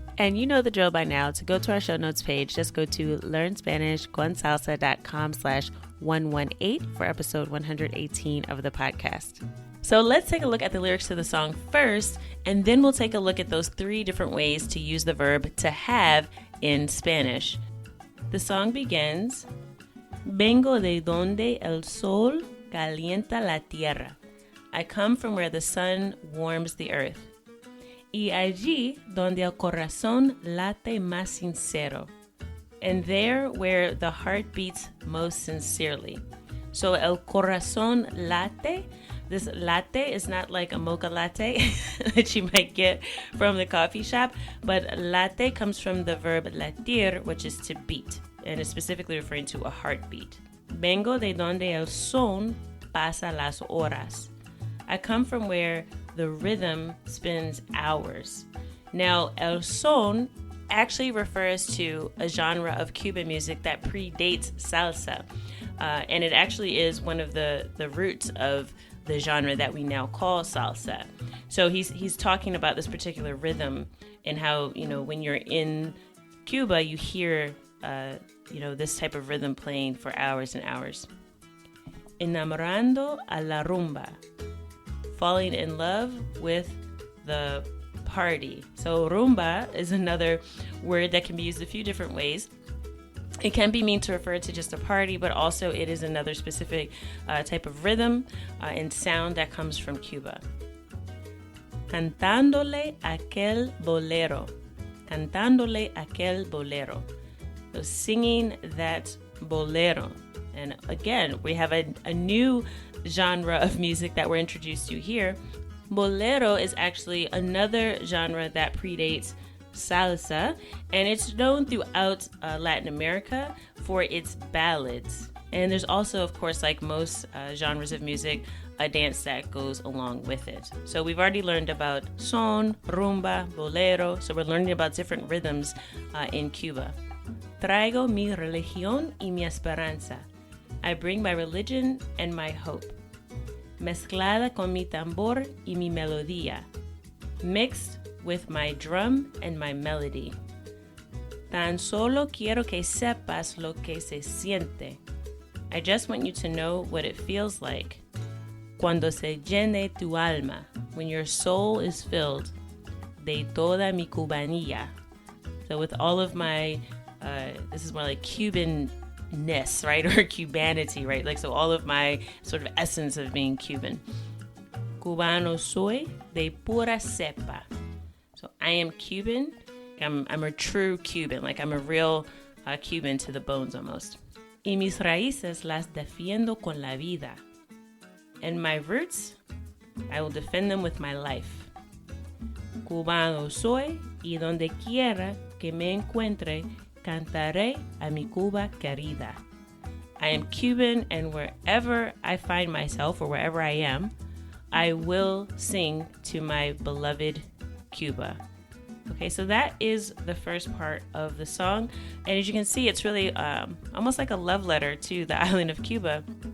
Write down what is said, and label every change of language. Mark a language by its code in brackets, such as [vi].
[en] And you know the drill by now. To go to our show notes page, just go to learnspanishconsalsa.com/118 for episode 118 of the podcast. So let's take a look at the lyrics to the song first, and then we'll take a look at those 3 different ways to use the verb to have in Spanish. [es] The song begins, Vengo de donde el sol calienta la tierra. [en] I come from where the sun warms the earth. [es] Y allí donde el corazón late más sincero. [en] And there where the heart beats most sincerely. So [es] el corazón late, [en] this latte is not like a mocha latte that you might get from the coffee shop, but latte comes from the verb latir, which is to beat, and is specifically referring to a heartbeat. [es] Vengo de donde el son pasa las horas. [en] I come from where the rhythm spends hours. Now, el son actually refers to a genre of Cuban music that predates salsa, and it actually is one of the roots of the genre that we now call salsa. So he's talking about this particular rhythm and how, when you're in Cuba, you hear, this type of rhythm playing for hours and hours. [es] Enamorando a la rumba. [en] Falling in love with the party. So rumba is another word that can be used a few different ways. It can be mean to refer to just a party, but also it is another specific type of rhythm and sound that comes from Cuba. [es] Cantándole aquel bolero. Cantándole aquel bolero. [en] So singing that bolero. And again, we have a new genre of music that we're introduced to here. Bolero is actually another genre that predates salsa, and it's known throughout Latin America for its ballads. And there's also, of course, like most genres of music, a dance that goes along with it. So we've already learned about son, rumba, bolero. So we're learning about different rhythms in Cuba. [es] Traigo mi religión y mi esperanza. [en] I bring my religion and my hope. [es] Mezclada con mi tambor y mi melodía. [en] Mixed with my drum and my melody. [es] Tan solo quiero que sepas lo que se siente. [en] I just want you to know what it feels like. [es] Cuando se llene tu alma, [en] when your soul is filled, [es] de toda mi cubanía. [en] So with all of my, this is more like Cuban-ness, right? Or Cubanity, right? Like, so all of my sort of essence of being Cuban. [es] Cubano soy de pura cepa. [en] So I am Cuban. I'm a true Cuban. Like, I'm a real Cuban to the bones almost. [es] Y mis raíces las defiendo con la vida. [en] And my roots, I will defend them with my life. [es] Cubano soy y donde quiera que me encuentre, cantaré a mi Cuba querida. [en] I am Cuban, and wherever I find myself or wherever I am, I will sing to my beloved Cuba. Okay, so that is the first part of the song. And as you can see, it's really almost like a love letter to the island of Cuba.